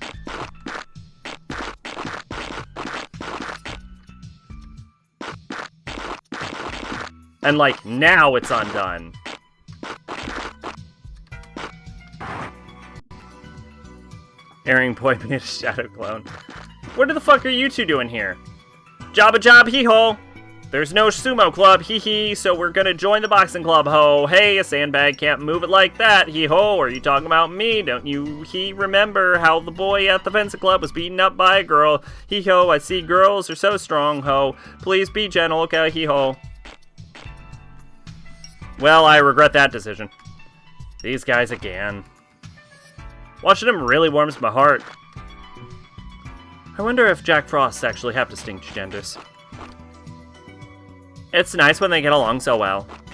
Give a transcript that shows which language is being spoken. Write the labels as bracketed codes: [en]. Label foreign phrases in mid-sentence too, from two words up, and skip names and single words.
[en] And like, now it's undone. Airing Boy being a shadow clone. What the fuck are you two doing here? Job a job, hee-ho! There's no sumo club, hee-hee, so we're gonna join the boxing club, ho! Hey, a sandbag can't move it like that, hee-ho! Are you talking about me? Don't you remember how the boy at the fencing club was beaten up by a girl? Hee-ho, I see girls are so strong, ho! Please be gentle, okay, hee-ho! Well, I regret that decision. These guys again. Watching them really warms my heart. I wonder if Jack Frosts actually have distinct genders. It's nice when they get along so well.